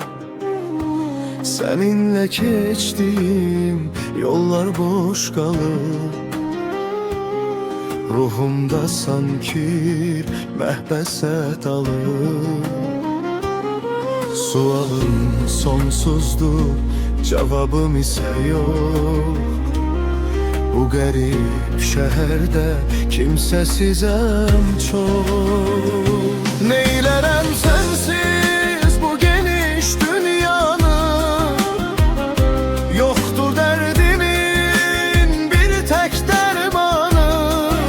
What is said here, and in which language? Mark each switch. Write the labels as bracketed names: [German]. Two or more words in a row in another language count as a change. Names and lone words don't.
[Azerbaijani] Səninlə keçdiyim yollar boş qalır. Ruhumda sanki məhbəsə dalır. Sualım sonsuzdur, [Turkish] cevabım ise yok. Bu garip şehirde kimsesizim çok. Neylerem sensiz bu geniş dünyanın. Yoktur derdimin bir tek dermanı.